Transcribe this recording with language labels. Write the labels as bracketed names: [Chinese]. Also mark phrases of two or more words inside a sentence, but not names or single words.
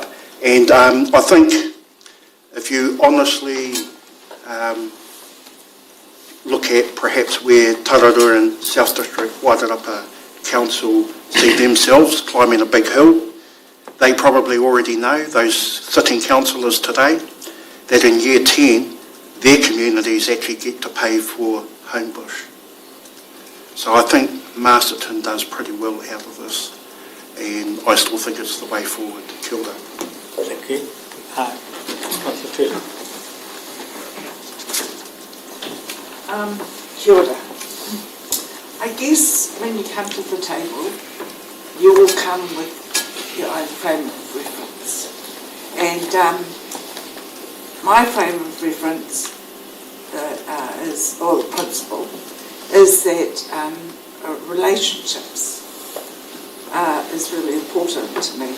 [English] And I think if you honestly look at perhaps where Tararua and South District Wairarapa Council see themselves climbing a big hill, they probably already know, those sitting councillors today, that in year 10, their communities actually get to pay for Homebush. So I think Masterton does pretty well out of this, and I still think it's the way forward. [Māori] Kia ora. [English] Thank you. Councillor Turner. [Māori] Kia ora. [English] I guess when you come to the table, you will come with your own frame of reference. And my frame of reference is, or the principle, is that relationships is really important to me.